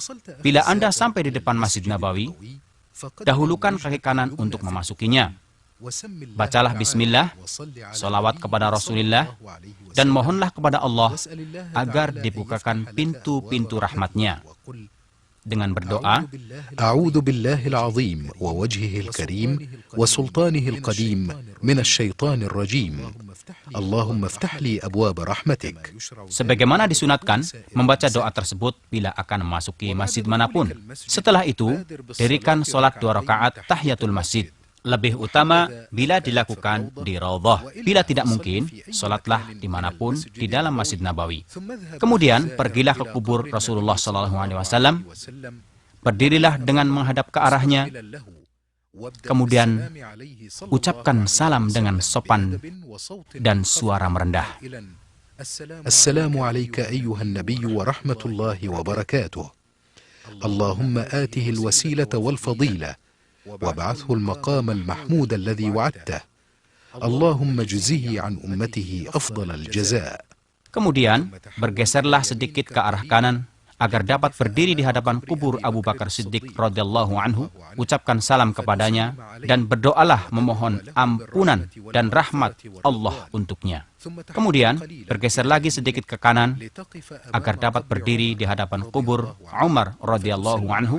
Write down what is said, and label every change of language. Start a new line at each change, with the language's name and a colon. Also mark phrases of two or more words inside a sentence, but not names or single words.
Indonesian: Bila Anda sampai di depan Masjid Nabawi, dahulukan kaki kanan untuk memasukinya. Bacalah bismillah, salawat kepada Rasulullah, dan mohonlah kepada Allah agar dibukakan pintu-pintu rahmat-Nya. Dengan berdoa,
Arabic: أعوذ بالله العظيم وبوجهه الكريم وسلطانه القديم من الشيطان الرجيم. اللهم افتح لي أبواب رحمتك.
Indonesian: Sebagaimana disunatkan, membaca doa tersebut bila akan memasuki masjid manapun. Setelah itu, dirikan sholat 2 rakaat
Arabic: تحية المسجد.
Indonesian: Lebih utama bila dilakukan di Raudhah. Bila tidak mungkin, sholatlah dimanapun di dalam Masjid Nabawi. Kemudian, pergilah ke kubur Rasulullah SAW. Berdirilah dengan menghadap ke arahnya. Kemudian, ucapkan salam dengan sopan dan suara merendah.
Arabic: السلام عليك أيها النبي ورحمة الله وبركاته. اللهم آته الوسيلة والفضيلة. وابعثه المقام المحمود الذي وعدته اللهم جزه عن أمته أفضل الجزاء.
Indonesian: Kemudian bergeserlah sedikit ke arah kanan agar dapat berdiri di hadapan kubur Abu Bakar Siddiq
Arabic: رضي الله عنه.
Indonesian: Ucapkan salam kepadanya dan berdoalah memohon ampunan dan rahmat Allah untuknya. Kemudian bergeser lagi sedikit ke kanan agar dapat berdiri di hadapan kubur Umar
Arabic: رضي الله عنه.